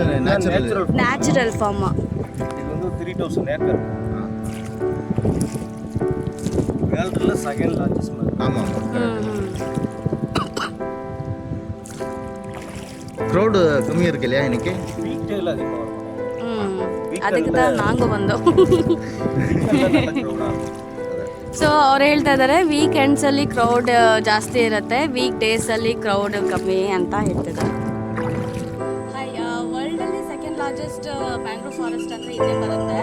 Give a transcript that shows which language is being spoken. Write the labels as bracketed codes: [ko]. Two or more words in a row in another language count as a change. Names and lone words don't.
[en] natural farm. [ta] இது வந்து 3000 ஏக்கர். [en] world second largest. [ta] ஆமா. க்ரௌட் கம்மியா இருக்கு இல்லையா இன்னைக்கு? வீக்டேல அதிகமா வரும். [kn] ಅದಕ್ಕೆ ನಾಂಗೂ ಬಂದು. ಸೊ ಅವ್ರು ಹೇಳ್ತಾ ಇದ್ದಾರೆ [en] weekends crowd [kn] ಜಾಸ್ತಿ ಇರುತ್ತೆ, [en] week days crowd [kn] ಕಮ್ಮಿ ಅಂತ ಹೇಳ್ತಿದ್ದಾರೆ. [en] world second largest mangrove forest [kn] ಅಂದರೆ ಇಲ್ಲೇ ಬರುತ್ತೆ.